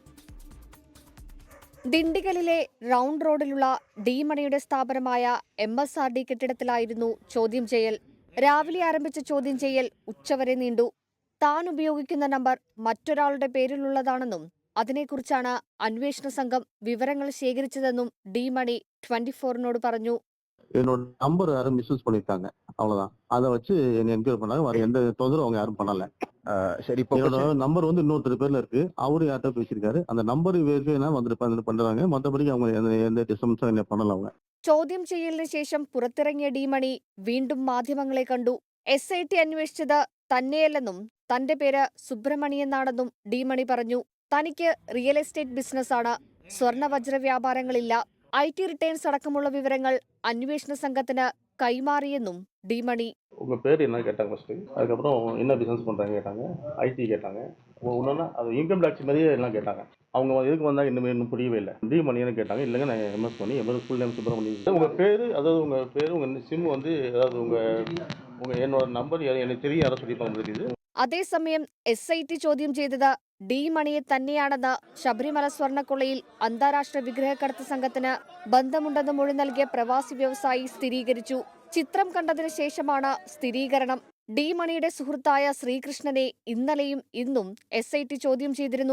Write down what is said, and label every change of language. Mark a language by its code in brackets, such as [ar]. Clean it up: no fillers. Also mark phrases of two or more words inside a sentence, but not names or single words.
[ml] ദിണ്ടിഗലിലെ റൗണ്ട് റോഡിലുള്ള ഡി മണിയുടെ സ്ഥാപനമായ MSRD കെട്ടിടത്തിലായിരുന്നു ചോദ്യം ചെയ്യൽ. രാവിലെ ആരംഭിച്ച ചോദ്യം ചെയ്യൽ ഉച്ചവരെ നീണ്ടു. താൻ ഉപയോഗിക്കുന്ന നമ്പർ മറ്റൊരാളുടെ പേരിലുള്ളതാണെന്നും അതിനെക്കുറിച്ചാണ് അന്വേഷണ സംഘം വിവരങ്ങൾ ശേഖരിച്ചതെന്നും ഡി മണി 24-നോട് പറഞ്ഞു. [ta] என்னோட நம்பர் யாரும் மிஸ்யூஸ் பண்ணிருக்காங்க, அவ்வளவுதான். அதை வச்சு என்ன என்கொயரி பண்ணாங்க. வேற எந்த தொந்தரவும் அவங்க யாரும் பண்ணல. சரி, என்னோட நம்பர் வந்து இன்னொருத்தர் பேர்ல இருக்கு. அவரு யார்கிட்ட பேசியிருக்காரு. அந்த நம்பர் வெரிஃபை வந்துட்டு பண்றாங்க. மற்றபடி அவங்க எந்த டிஸ்டர்பன்ஸும் என்ன பண்ணல. அவங்க [ml] ചോദ്യം ചെയ്യലിന് ശേഷം പുറത്തിറങ്ങിയ ഡി മണി വീണ്ടും മാധ്യമങ്ങളെ കണ്ടു. SIT അന്വേഷിച്ചത് തന്നെയല്ലെന്നും തന്റെ പേര് സുബ്രമണി എന്നാണെന്നും ഡി മണി പറഞ്ഞു. തനിക്ക് [en] real estate business, [ml] സ്വർണ്ണ വജ്ര വ്യാപാരങ്ങളില്ല. [en] IT returns [ml] അടക്കമുള്ള വിവരങ്ങൾ അന്വേഷണ സംഘത്തിന് കൈമാറിയെന്നും ഡി മണി. [ta] உங்க பேர் என்ன கேட்டாங்க ஃபர்ஸ்ட். அதுக்கப்புறம் என்ன பிசினஸ் பண்றாங்க கேட்டாங்க. IT கேட்டாங்க. ஒன்னொன்னா அது [en] income tax [ta] மாதிரியே எல்லாம் கேட்டாங்க. அவங்க எதுக்கு வந்தாங்க இன்னும் புரியவே இல்லை. டி மணின்னு கேட்டாங்க. இல்லைங்க நான் MS பண்ணி [en] full name [ta] சுப்ரமணி. உங்க பேரு, அதாவது உங்க பேரு, உங்க சிம் வந்து, அதாவது உங்க என்னோட நம்பர் எனக்கு தெரியும், யாரை சொல்லியிருப்பாங்க தெரியுது. [ml] അതേസമയം SIT ചോദ്യം ചെയ്തത് ഡി മണിയെ തന്നെയാണെന്ന് ശബരിമല സ്വർണ്ണക്കൊള്ളയിൽ അന്താരാഷ്ട്ര വിഗ്രഹക്കടത്ത് സംഘത്തിന് ബന്ധമുണ്ടെന്ന് മൊഴി നൽകിയ പ്രവാസി വ്യവസായി സ്ഥിരീകരിച്ചു. ചിത്രം കണ്ടതിന് ശേഷമാണ് സ്ഥിരീകരണം. ഡി മണിയുടെ സുഹൃത്തായ ശ്രീകൃഷ്ണനെ ഇന്നലെയും ഇന്നും SIT ചോദ്യം ചെയ്തിരുന്നു.